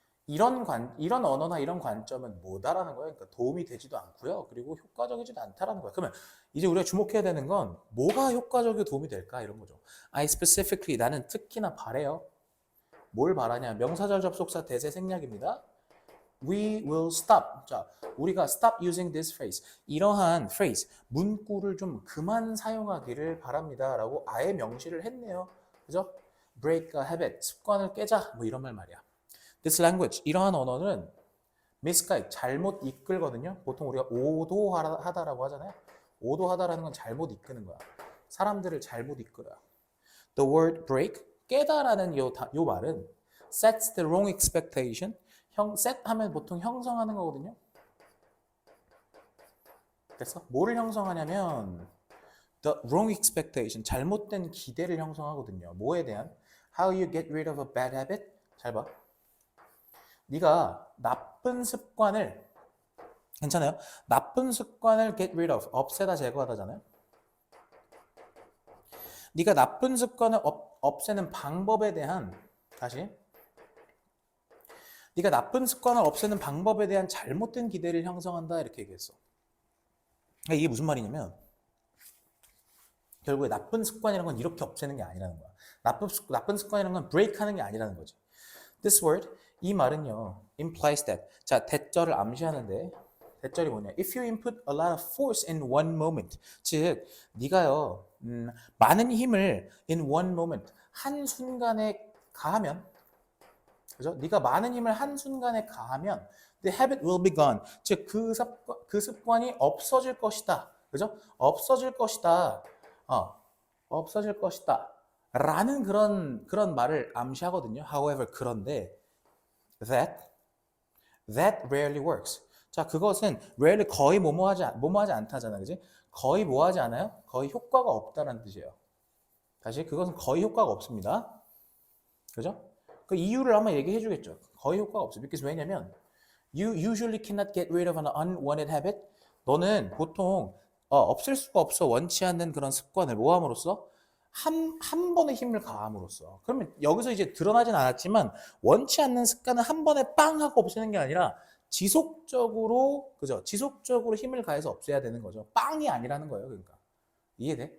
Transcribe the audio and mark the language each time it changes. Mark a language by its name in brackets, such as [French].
[Korean] 이런 언어나 이런 관점은 뭐다라는 거예요. 그러니까 도움이 되지도 않고요. 그리고 효과적이지도 않다라는 거예요. 그러면 이제 우리가 주목해야 되는 건 뭐가 효과적이고 도움이 될까 이런 거죠. [English] I specifically [Korean] 나는 특히나 바래요. 뭘 바라냐? 명사절 접속사 대세 생략입니다. [English] We will stop. [Korean] 자, 우리가 [English] stop using this phrase. [Korean] 이러한 phrase, 문구를 좀 그만 사용하기를 바랍니다라고 아예 명시를 했네요. 그죠? [English] Break a habit. [Korean] 습관을 깨자. 뭐 이런 말이야. [English] This language. [Korean] 이러한 언어는 misguide. 잘못 이끌거든요. 보통 우리가 오도하다라고 하잖아요. 오도하다라는 건 잘못 이끄는 거야. 사람들을 잘못 이끌어요. [English] The word break. [Korean] 깨다라는 요 말은 [English] sets the wrong expectation. [Korean] set 하면 보통 형성하는 거거든요. 그래서 뭐를 형성하냐면 [English] the wrong expectation, [Korean] 잘못된 기대를 형성하거든요. 뭐에 대한? [English] How you get rid of a bad habit? [Korean] 잘 봐. 네가 나쁜 습관을 괜찮아요? 나쁜 습관을 [English] get rid of, [Korean] 없애다 제거하다잖아요. 네가 나쁜 습관을 없애는 방법에 대한 다시 네가 나쁜 습관을 없애는 방법에 대한 잘못된 기대를 형성한다 이렇게 얘기했어. 그러니까 이게 무슨 말이냐면 결국에 나쁜 습관이라는 건 이렇게 없애는 게 아니라는 거야. 나쁜 습관이라는 건 break하는 게 아니라는 거지. [English] This word, [Korean] 이 말은요, [English] implies that. [Korean] 자, 대절을 암시하는데 대절이 뭐냐? [English] If you input a lot of force in one moment, [Korean] 즉 네가요 많은 힘을 [English] in one moment, [Korean] 한 순간에 가하면, 그죠? 네가 많은 힘을 한 순간에 가하면 [English] the habit will be gone. [Korean] 즉 그 습관이 없어질 것이다. 그죠? 없어질 것이다. 없어질 것이다. 라는 그런 말을 암시하거든요. [English] However, [Korean] 그런데 [English] that rarely works. [Korean] 자, 그것은 rarely 거의 뭐뭐하지 않다잖아. 그지? 거의 뭐하지 않아요? 거의 효과가 없다라는 뜻이에요. 다시 그것은 거의 효과가 없습니다. 그죠? 그 이유를 한번 얘기해 주겠죠. 거의 효과가 없어. [English] because [Korean] 왜냐면 [English] you usually cannot get rid of an unwanted habit. [Korean] 너는 보통 없앨 수가 없어. 원치 않는 그런 습관을 뭐 함으로써? 한 번에 힘을 가함으로써. 그러면 여기서 이제 드러나진 않았지만 원치 않는 습관을 한 번에 빵 하고 없애는 게 아니라 지속적으로, 그죠? 지속적으로 힘을 가해서 없애야 되는 거죠. 빵이 아니라는 거예요. 그러니까. 이해돼?